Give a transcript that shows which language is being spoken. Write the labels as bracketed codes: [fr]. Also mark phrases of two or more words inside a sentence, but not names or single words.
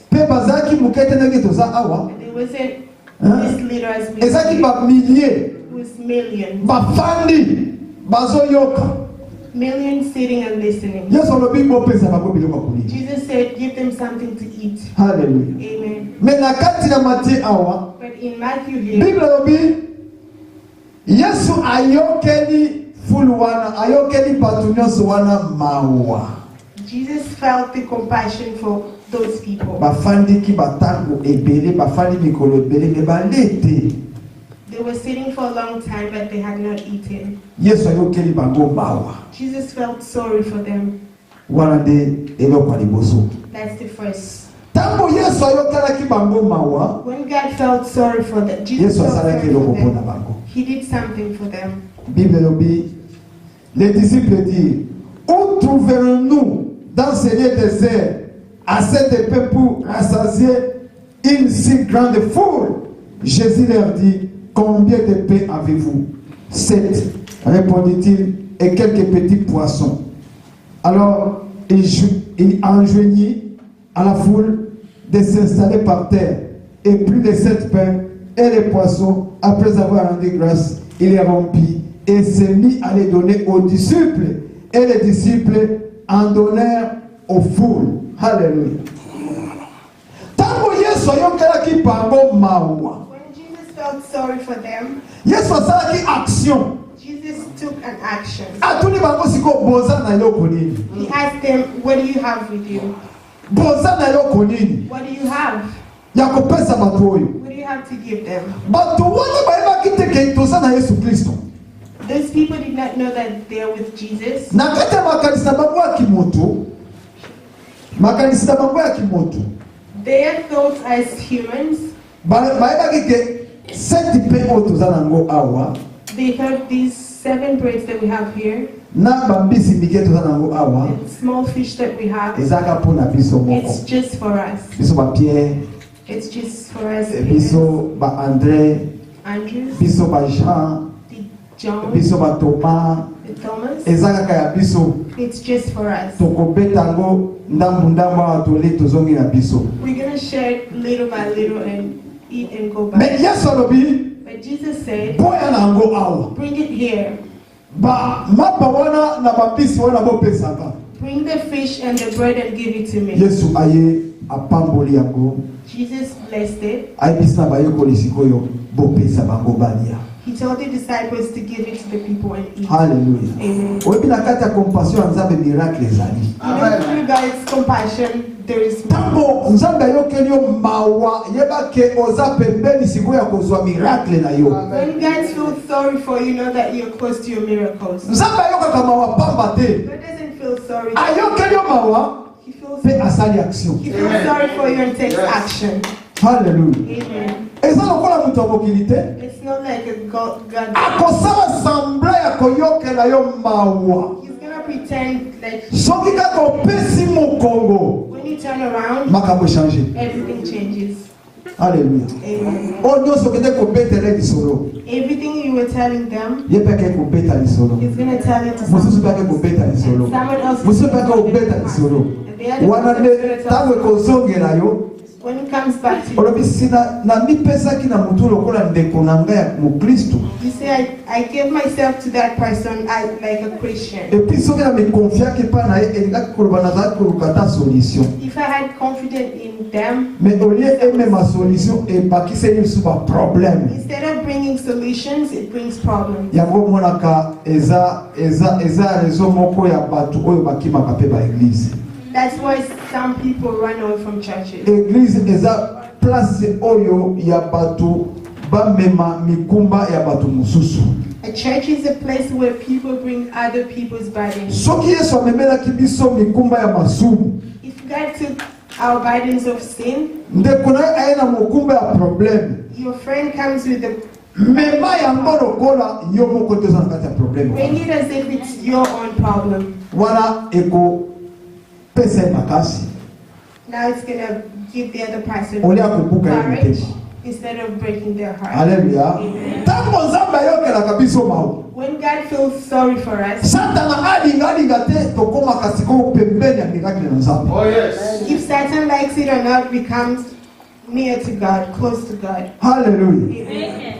[en] And there wasn't this little as we it was millions. Millions sitting and listening. Jesus said, give them something to eat. Hallelujah. Amen. But in Matthew here, [ln] Yesu ayokeli fulwana ayokeli batunyos wana mawa. [en] Jesus felt the compassion for those people. [ln] Bafandi ki batango ebele bafandi mikolo ebele ne balete. [en] They were sitting for a long time but they had not eaten. [ln] Yesu ayokeli bango mawa. [en] Jesus felt sorry for them. [ln] Wana de eloko liboso. [en] That's the first. [ln] Tango Yesu ayokela ki bango mawa. [en] When God felt sorry for them, Jesus felt sorry for them. He did something for them. [ln] Bible lobi, [fr] les disciples disent, où trouverons-nous dans ce lieu désert assez de pain pour rassasier une si grande foule? Jésus leur dit, combien de pain avez-vous? 7, répondit-il, et quelques petits poissons. Alors il enjoignit à la foule de s'installer par terre, et plus de 7 pains et les poissons, après avoir rendu grâce, il les rompit et s'est mis à les donner aux disciples. Et les disciples en donnèrent aux foules. Alléluia. [ln] Yesu ayokelaki bango mawa. [en] When Jesus felt sorry for them, [ln] Yesu asalaki action. [en] Jesus took an action. [ln] Atuni bango siko boza na eloko nini? [en] He asked them, what do you have with you? [ln] Boza na eloko nini? [en] What do you have? [ln] Ya kopesa bato oyo. [en] What do you have to give them? [ln] Bato wana bayebaki te ke toza na Yesu Kristo. [en] Those people did not know that they are with Jesus. [ln] Na kati ya makanisa bango ya kimoto, makanisa bango ya kimoto, [en] Their thoughts as humans, [ln] bayebaki ke seti pe oyo toza nango awa, [en] they heard these 7 breads that we have here, [ln] na bambisi mike toza nango awa, [en] and small fish that we have. [ln] ezaka mpo na biso moko. [en] It's just for us. [ln] Biso ba Pierre, [en] It's just for us. [ln] biso ba André, [en] Andrew, [ln] biso ba Jean, [en] John, [ln] biso ba Thomas, [en] Thomas. [ln] ezaka kaka ya biso. [en] It's just for us. [ln] Tokobeta ngo ndambu awa tole tozongi na biso. [en] We're going to share it little by little and eat and go [ln] Mais [en] back. [ln] Yesu alobi, [en] But Jesus said, [ln] boya na ngo awa. [en] bring it here. [ln] Ba mapa wana na bambisi wana bopesaka. [en] Bring the fish and the bread and give it to me. [ln] Yesu aye apamboli yango. [en] Jesus blessed it. [ln] Ayebisi na bayekoli sikoyo bopesa bango balia. [en] He told the disciples to give it to the people and eat. Hallelujah. Amen. [ln] Oyebi na kati ya compassion ya Nzambe miracle ezali. [en] Even through God's compassion, there is [ln] Tango Nzambe ayokeli yo mawa yebake oza pembeni sikoyo ya kozwa miracle na yo. [en] when God feels sorry for you, know that you're close to your miracles. [ln] Nzambe ayokaka mawa pamba te. [en] God doesn't feel sorry. [ln] Ayokeli yo mawa [en] He feels, [ln] pe asali action. [en] he feels sorry for you and takes action. Hallelujah. Amen. [ln] Eza lokola mutu amokili te. [en] It's not like a God. [ln] Akosala sembla ya koyokela yo mawa. [en] He's gonna pretend like [ln] Soki kaka opesi mokongo [en] when you turn around, [ln] makambo echange. [en] everything changes. Hallelujah. Amen. [ln] Oyo nyonso okende kobetela lisolo [en] Everything you were telling them, [ln] ye mpe ake kobeta lisolo [en] he's gonna tell it to [ln] mosusu [en] someone. [ln] mpe ake kobeta lisolo [en] Someone else. [ln] mosusu mpe ake kobeta lisolo [en] And the other [ln] wana [en] person [ln] nde [en] is gonna [ln] ntango [en] tell [ln] ekozongela yo [en] when it comes back to you. [ln] olobi sina na mipesaki na motu lokola ndeko na ngai ya mokristo You say, I gave myself to that person like a Christian. epui soki na mikonfiaki mpa na ye elingaki koloba nazalaki koluka ta solution [en] If I had confidence in them, [ln] mais olie emema solution ebakiseli biso baproblème [en] instead of bringing solutions, it brings problems. [ln] yango omonaka eza rezo moko ya bato oyo bakimaka mpe baeglize. [en] That's why some people run away from churches. [ln] Église eza place oyo ya bato bamema mikumba ya bato mosusu. [en] A church is a place where people bring other people's burdens. [ln] Soki Yesu amemelaki biso mikumba ya masumu, [en] If God took our burdens of sin, [ln] ndeko na ye aye na mokumba ya problème, [en] your friend comes with the [ln] mema yango lokola yo moko te oza na kati ya problème. [en] bring it as if it's your own problem. [ln] Wana ekopesa ye makasi [en] Now it's gonna give the other person [ln] olia kobuka ye [en] courage [ln] motema. [en] instead of breaking their heart. Haleluya. Amen. [ln] Ntango Nzambe ayokelaka biso mawa, [en] When God feels sorry for us, [ln] Satana alinga te tokomaka sikoyo pembeni ya miracle na Nzambe. [en] Oh, yes. if Satan likes it or not, becomes near to God, close to God. Haleluya. Amen.